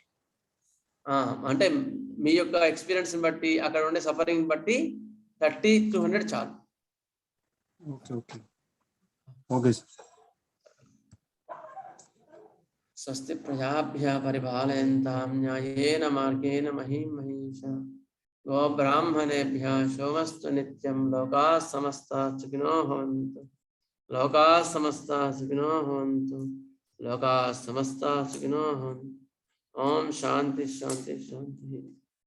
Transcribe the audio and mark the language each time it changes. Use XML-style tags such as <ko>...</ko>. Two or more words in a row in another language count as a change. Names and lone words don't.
<te>అంటే మీ యొక్క ఎక్స్పీరియన్స్ బట్టి, అక్కడ ఉండే సఫరింగ్ బట్టి 30-200 చాలు.</te> <en>okay okay okay sir.</en> <sa>స్వస్తి ప్రజాభ్యः పరిపాలయంతాం న్యాయేన మార్గేణ మహిం మహిషా గో బ్రాహ్మణేభ్యः శోమస్తు నిత్యం లోకాः సమస్తాः సుఖినో భవంతు లోకాः సమస్తాः సుఖినో భవంతు లోకాः సమస్తాः సుఖినో భవంతు. ఓం శాంతి శాంతి శాంతి.</sa>